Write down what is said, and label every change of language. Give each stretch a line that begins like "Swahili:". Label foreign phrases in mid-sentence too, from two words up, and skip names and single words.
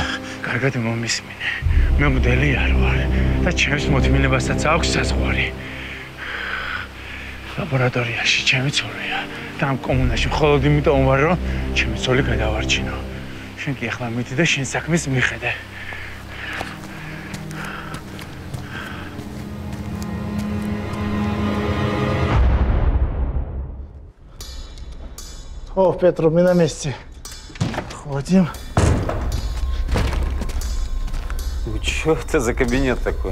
Georgian: კარგად მომისმინე. მე მგდელი არ ვარ და ჩემს მოთმინებასაც აქვს საზღვარი. ლაბორატორიაში ჩემი ცოლია. და ამ კომუნაში მხოლოდ იმიტომ ვარ, რომ ჩემი ცოლი გადავარჩინო. შენ კი ახლა მიდი და შენ საქმეს მიხედე.
Russian: О, Петро, мы на месте. Ходим. Что это за кабинет такой?